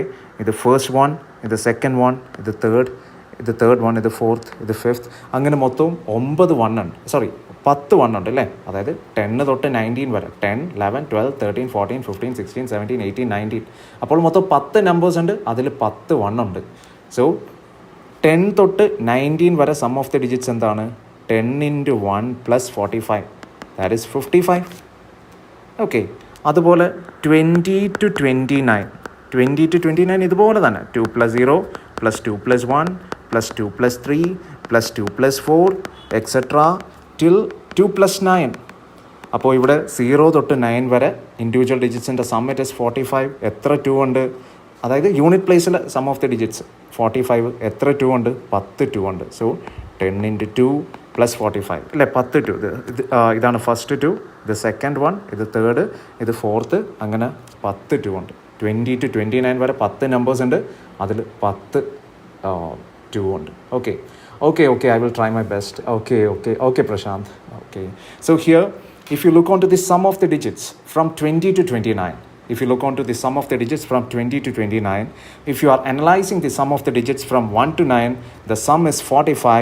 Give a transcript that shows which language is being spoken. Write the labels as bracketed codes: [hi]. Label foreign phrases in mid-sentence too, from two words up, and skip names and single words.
[ml] ഇത് [en] first one, [ml] ഇത് [en] second one, [ml] ഇത് [en] third one, [ml] ഇത് ഫോർത്ത്, ഇത് ഫിഫ്ത്ത്, അങ്ങനെ മൊത്തം 9 വൺ ഉണ്ട്. 10 വൺ ഉണ്ട് അല്ലേ. അതായത് 10 തൊട്ട് 19 വരെ 10, 11, 12, 13, 14, 15, 16, 17, 18, 19. അപ്പോൾ മൊത്തം 10 നമ്പേഴ്സ് ഉണ്ട്, അതിൽ 10 വൺ ഉണ്ട്. സോ 10 തൊട്ട് 19 വരെ [en] sum of the digits [ml] എന്താണ്? [en] 10 into 1 plus 45, that is 55. ഓക്കെ. അതുപോലെ 20 to 29 ഇതുപോലെ തന്നെ 2 plus 0 plus 2 plus 1 plus 2 plus 3 plus 2 plus 4 etc. till 2 plus 9. [ml] അപ്പോൾ ഇവിടെ 0 തൊട്ട് 9 വരെ [en] individual digits sum it is [ml] 45. എത്ര 2 ഉണ്ട്? അതായത് [en] unit place sum of the digits [ml] 45. എത്ര 2 ഉണ്ട്? 10 2 ഉണ്ട്. സോ [en] 10 into 2 plus 45 [ml] അല്ലേ. 10 2. ഇതാണ് ഫസ്റ്റ് 2, ഇത് [en] second one, [ml] ഇത് തേർഡ്, ഇത് ഫോർത്ത്, അങ്ങനെ 10 2 ഉണ്ട്. 20 to 29 വരെ 10 നമ്പേഴ്സ് ഉണ്ട്, അതിൽ 10 2 ഉണ്ട്. [en] Okay, I will try my best. Okay, Prashant. Okay. So here, if you look onto the sum of the digits from 20 to 29, if you look onto the sum of the digits from 20 to 29, if you are analyzing the sum of the digits from 1 to 9, the sum is 45.